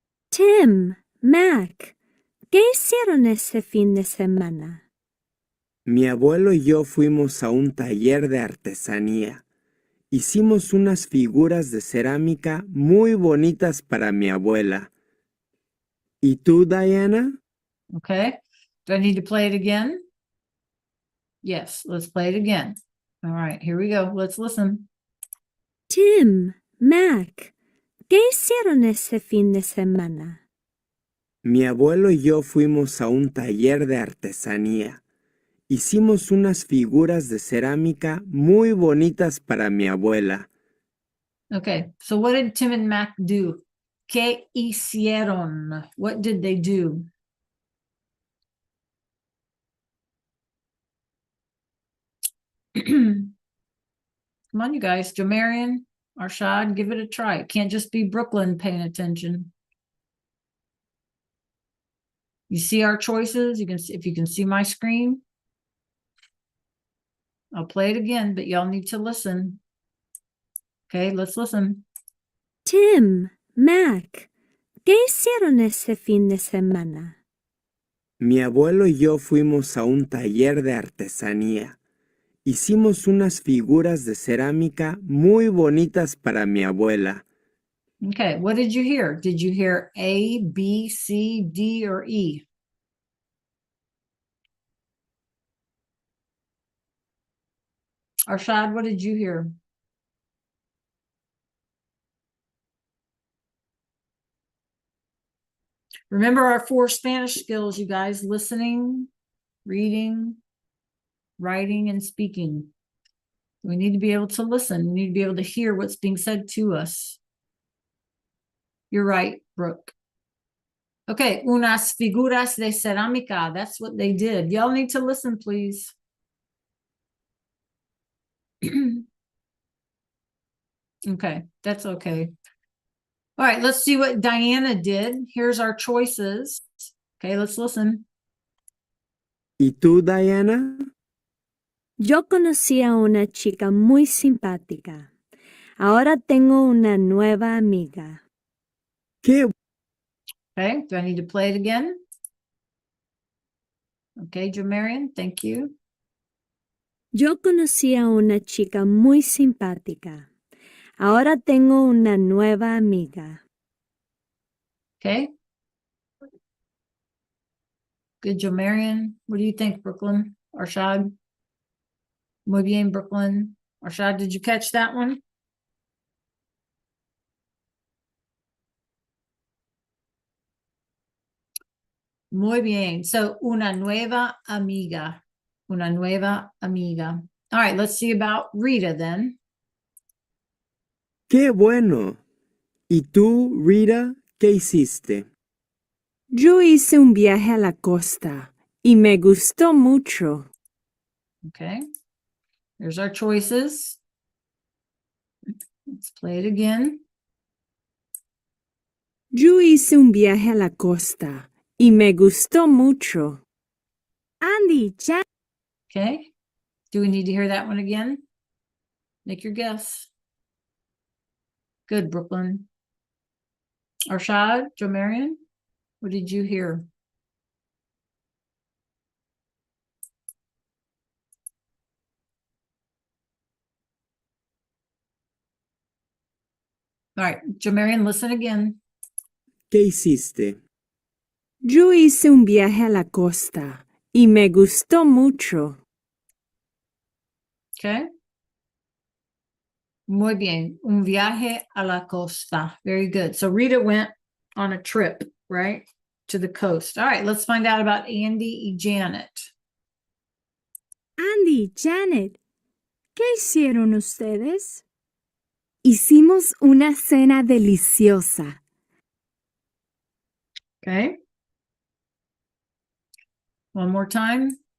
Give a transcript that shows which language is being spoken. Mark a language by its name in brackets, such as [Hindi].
[Spanish] Tim, Mac, ¿qué hicieron ese fin de semana? Mi abuelo y yo fuimos a un taller de artesanía. Hicimos unas figuras de cerámica muy bonitas para mi abuela. ¿Y tú, Diana? [English] Okay, do I need to play it again? Yes, let's play it again. All right, here we go. Let's listen. [Spanish] Tim, Mac, ¿qué hicieron ese fin de semana? Mi abuelo y yo fuimos a un taller de artesanía. Hicimos unas figuras de cerámica muy bonitas para mi abuela. [English] Okay, so what did Tim and Mac do? [Spanish] ¿Qué hicieron? [English] What did they do? Come on, you guys. Jamarian, Arshad, give it a try. It can't just be Brooklyn paying attention. You see our choices? You can see, if you can see my screen. I'll play it again, but y'all need to listen. Okay, let's listen. [Spanish] Tim, Mac, ¿qué hicieron ese fin de semana? Mi abuelo y yo fuimos a un taller de artesanía. Hicimos unas figuras de cerámica muy bonitas para mi abuela. [English] Okay, what did you hear? Did you hear A, B, C, D, or E? Arshad, what did you hear? Remember our 4 Spanish skills, you guys: listening, reading, writing, and speaking. We need to be able to listen. We need to be able to hear what's being said to us. You're right, Brooke. [Spanish] Okay, unas figuras de cerámica. [English] That's what they did. Y'all need to listen, please. Okay, that's okay. All right, let's see what Diana did. Here's our choices. Okay, let's listen. [Spanish] ¿Y tú, Diana? Yo conocí a una chica muy simpática. Ahora tengo una nueva amiga. ¿Qué? [English] Okay, do I need to play it again? Okay, Jamarian, thank you. [Spanish] Yo conocí a una chica muy simpática. Ahora tengo una nueva amiga. [English] Okay. Good, Joe Marion. What do you think, Brooklyn? Arshad? [Spanish] Muy bien, Brooklyn. [English] Arshad, did you catch that one? [Spanish] Muy bien. So, una nueva amiga. Una nueva amiga. [English] All right, let's see about Rita then. [Spanish] ¡Qué bueno! ¿Y tú, Rita, qué hiciste? Yo hice un viaje a la costa y me gustó mucho. [English] Okay. There's our choices. Let's play it again. [Spanish] Yo hice un viaje a la costa y me gustó mucho. [English] Andy, Jack. Okay. Do we need to hear that one again? Make your guess. Good, Brooklyn. Arshad, Joe Marion, what did you hear? All right, Joe Marion, listen again. [Spanish] ¿Qué hiciste? Yo hice un viaje a la costa y me gustó mucho. [English] Okay. [Spanish] Muy bien. Un viaje a la costa. [English] Very good. So Rita went on a trip, right? To the coast. All right, let's find out about Andy y Janet. [Spanish] Andy, Janet, ¿qué hicieron ustedes? Hicimos una cena deliciosa. [English] Okay. One more time.